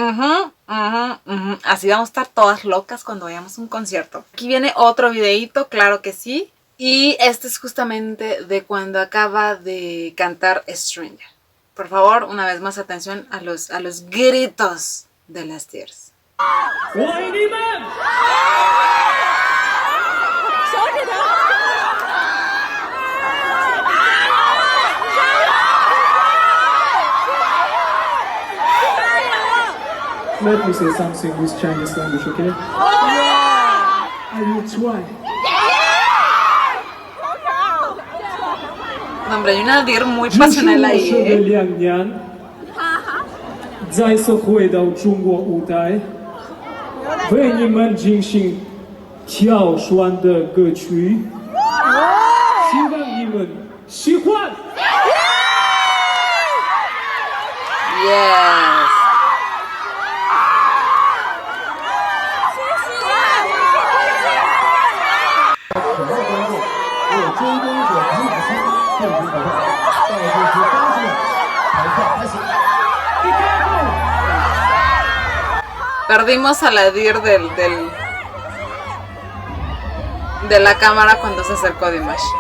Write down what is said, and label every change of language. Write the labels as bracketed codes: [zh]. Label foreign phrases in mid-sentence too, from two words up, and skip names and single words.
[es] Así vamos a estar todas locas cuando vayamos a un concierto. Aquí viene otro videíto, claro que sí. Y este es justamente de cuando acaba de cantar Stranger. Por favor, una vez más atención a los gritos de las Dears. [en] Let me say something with Chinese language, okay? I will try. [es] No, hombre, hay una Dear muy pasional ahí, [zh] 这是我的 ¿eh? 两年，再次回到中国舞台，为你们进行挑选的歌曲，希望你们喜欢。 Yes. [es] Perdimos a la Dear de la cámara cuando se acercó Dimash.